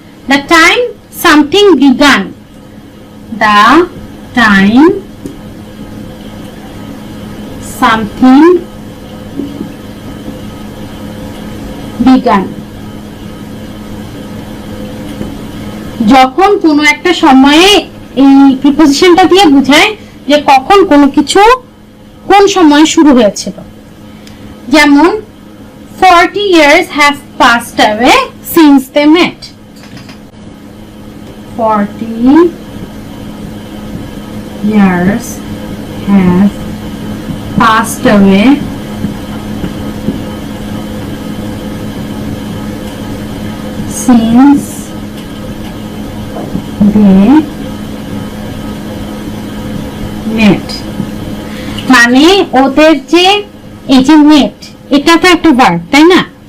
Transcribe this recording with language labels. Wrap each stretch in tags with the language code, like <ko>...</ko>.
<en>the time something began,</en> <bn>the time something began, যখন কোনো একটা সময়ে এই প্রিপজিশনটা দিয়ে বোঝায় যে কখন কোনো কিছু কোন সময় শুরু হয়েছিল। যেমন</bn> <en>40 years have passed away since they met. 40 years have passed away since they met,</en> <bn>মানে ওদের যে এই যে met, এটা তো একটা ভার্ব তাই না?</bn>